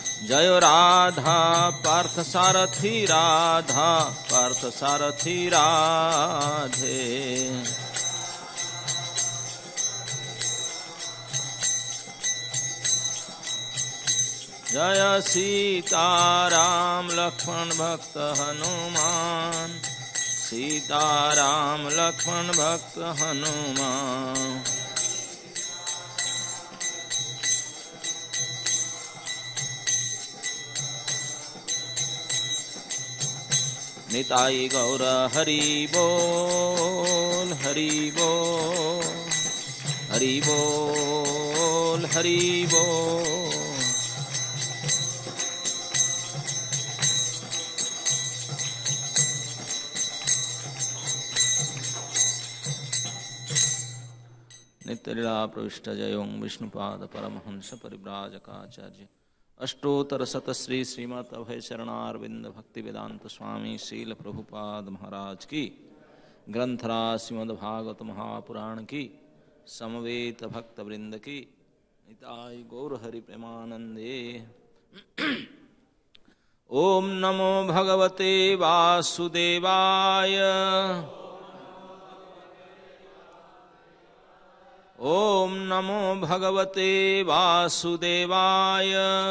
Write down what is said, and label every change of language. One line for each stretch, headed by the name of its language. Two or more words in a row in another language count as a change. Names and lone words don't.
Hindi: जय राधा पार्थ सारथी राधा पार्थ सारथी राधे। जय सीताराम लक्ष्मण भक्त हनुमान सीताराम लक्ष्मण भक्त हनुमान। निताई गौर हरि बोल हरि बोल हरि बोल हरि बोल। नित्यलीला प्रविष्ट जयों विष्णुपाद परमहंस परिव्राजकाचार्य अष्टोत्तर शतश्री श्रीमत् अभय चरणारविंद भक्ति वेदांत स्वामी शील प्रभुपाद महाराज की। ग्रंथराज श्रीमद् भागवत महापुराण की। समवेत भक्त वृंद की। निताई गौर हरि प्रेमानंदे।
Sanskrit: ओम नमो भगवते वासुदेवाय। ओम नमो भगवते वासुदेवाय।